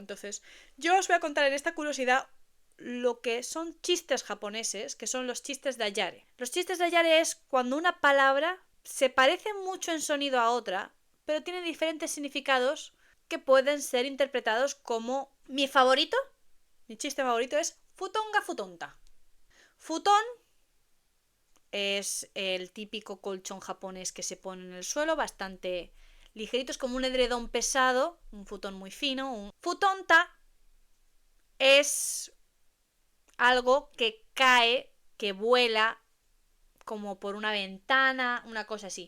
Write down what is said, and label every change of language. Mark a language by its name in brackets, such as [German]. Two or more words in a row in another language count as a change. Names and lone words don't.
[Spanish] Entonces, yo os voy a contar en esta curiosidad lo que son chistes japoneses, que son los chistes dayare. Los chistes dayare es cuando una palabra se parece mucho en sonido a otra, pero tiene diferentes significados que pueden ser interpretados como mi favorito. Mi chiste favorito es [Japanese] futonga futonta. [Spanish] Futon es el típico colchón japonés que se pone en el suelo, bastante ligerito, es como un edredón pesado, un futón muy fino. Un futonta es algo que cae, que vuela como por una ventana, una cosa así.